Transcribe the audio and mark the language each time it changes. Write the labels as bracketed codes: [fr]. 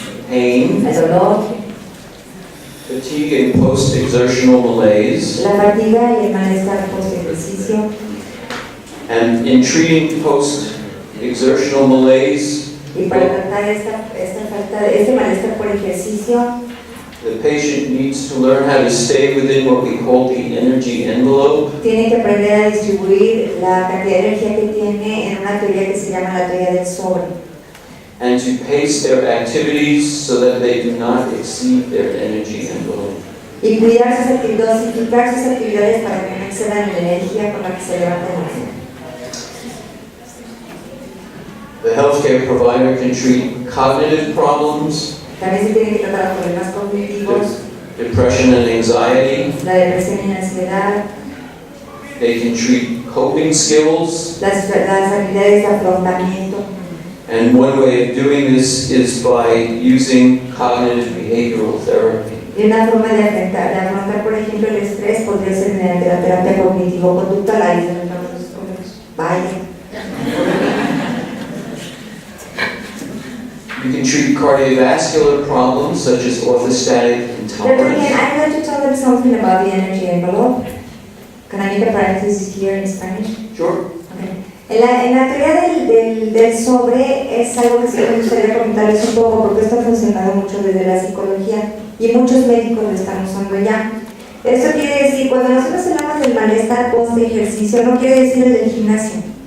[en] pain, [es] el dolor, [en] fatigue and post-exertional malaise, [es] la fatiga y el malestar post-ejercicio. [en] and in treating post-exertional malaise, [es] Y para tratar este malestar por ejercicio, [en] the patient needs to learn how to stay within what we call the energy envelope, [es] tiene que aprender a distribuir la cantidad de energía que tiene en una teoría que se llama la teoría del sobre. [en] and to pace their activities so that they do not exceed their energy envelope. [es] Y cuidar sus actividades, dosificar sus actividades para que no excedan la energía con la que se levanta la mañana. [en] The healthcare provider can treat cognitive problems, [es] También se tienen que tratar problemas cognitivos, [en] depression and anxiety. [es] la depresión y la ansiedad, [en] They can treat coping skills, [es] las habilidades de afrontamiento, [en] And one way of doing this is by using cognitive behavioral therapy. [es] Y una forma de afrontar, por ejemplo, el estrés podría ser mediante la terapia cognitivo-conductual. Ahí se ven los psicólogos. Vaya. [en] You can treat cardiovascular problems such as orthostatic [es] Pero [en] again, intolerance. I'm going to tell them something about the energy envelope. Can I make a parenthesis here in Spanish? Sure. Okay. [es] En la teoría del sobre es algo que sí me gustaría comentarles un poco porque esto ha funcionado mucho desde la psicología y muchos médicos lo están usando ya. Esto quiere decir, cuando nosotros hablamos del malestar post ejercicio, no quiere decir el del gimnasio.